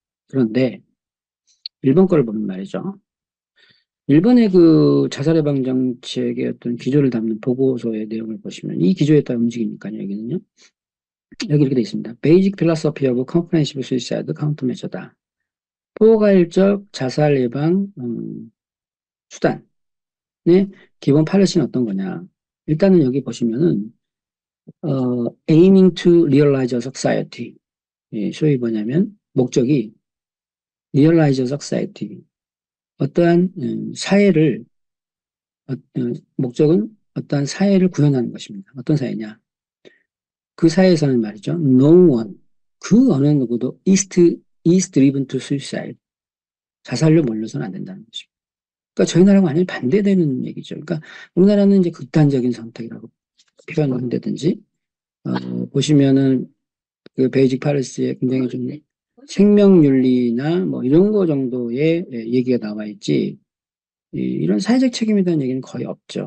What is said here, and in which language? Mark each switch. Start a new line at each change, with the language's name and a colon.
Korean: 그런데 일본 거를 보면 말이죠. 일본의 그 자살 예방 정책의 어떤 기조를 담는 보고서의 내용을 보시면 이 기조에 따라 움직이니까요, 여기는요. 여기 이렇게 돼 있습니다.
English: Basic philosophy of comprehensive suicide countermeasure다.
Korean: 포괄적 자살 예방 수단의 기본 팔레시는 어떤 거냐? 일단은 여기 보시면은
English: aiming to realize a society.
Korean: 예, 소위 뭐냐면 목적이
English: realize a society.
Korean: 어떠한 사회를 목적은 어떠한 사회를 구현하는 것입니다. 어떤 사회냐? 그 사회에서는 말이죠.
English: No one,
Korean: 그 어느 누구도
English: is driven to suicide.
Korean: 자살로 몰려서는 안 된다는 것입니다. 그러니까 저희 나라가 완전히 반대되는 얘기죠. 그러니까 우리나라는 이제 극단적인 선택이라고 표현을 한다든지, 보시면은 그 베이직 팔레스에 굉장히 좀 생명윤리나 뭐 이런 거 정도의 얘기가 나와 있지, 이런 사회적 책임에 대한 얘기는 거의 없죠.